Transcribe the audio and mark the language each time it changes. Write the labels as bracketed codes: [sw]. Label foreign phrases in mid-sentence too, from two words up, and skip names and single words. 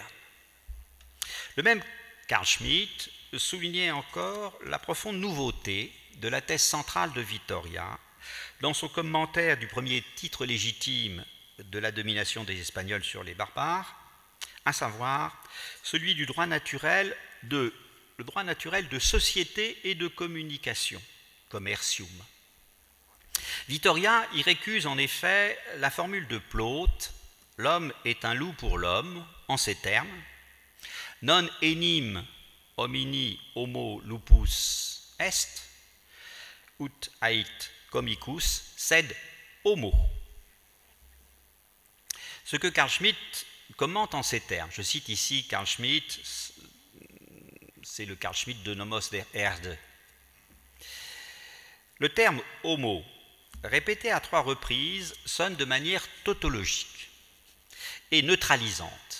[fr] Le même Carl Schmitt soulignait encore la profonde nouveauté de la thèse centrale de Vittoria dans son commentaire du premier titre légitime de la domination des Espagnols sur les barbares, à savoir celui du droit naturel de société et de communication, commercium. Vittoria y récuse en effet la formule de Plaute, l'homme est un loup pour l'homme, en ces termes, [la] non enim homini homo lupus est, ut ait comicus, sed homo. [fr] Ce que Carl Schmitt commente en ces termes, je cite ici Carl Schmitt, c'est le Carl Schmitt de Nomos der Erde. Le terme homo, répété à 3 reprises, sonne de manière tautologique et neutralisante.